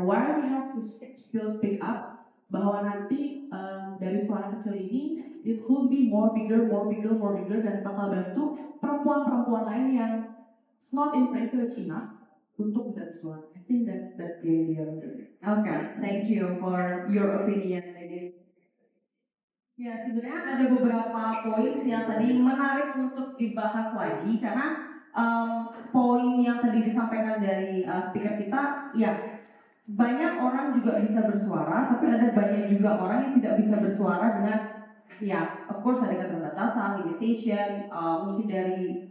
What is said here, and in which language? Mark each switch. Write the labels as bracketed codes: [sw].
[en] Why we have to still speak up? [id] Bahwa nanti dari suara kecil ini [en] it could be more bigger [id] dan bakal bantu perempuan-perempuan lain yang [en] not in privilege enough [id] untuk bisa bersuara. [en] think that's the idea. Okay, thank you for your opinion, ladies. [id] Ya, sebenarnya ada beberapa poin yang tadi menarik untuk dibahas lagi karena poin yang tadi disampaikan dari speaker kita, ya banyak orang juga bisa bersuara, tapi ada banyak juga orang yang tidak bisa bersuara dengan, ya, [en] of course [id] ada keterbatasan, limitation, mungkin dari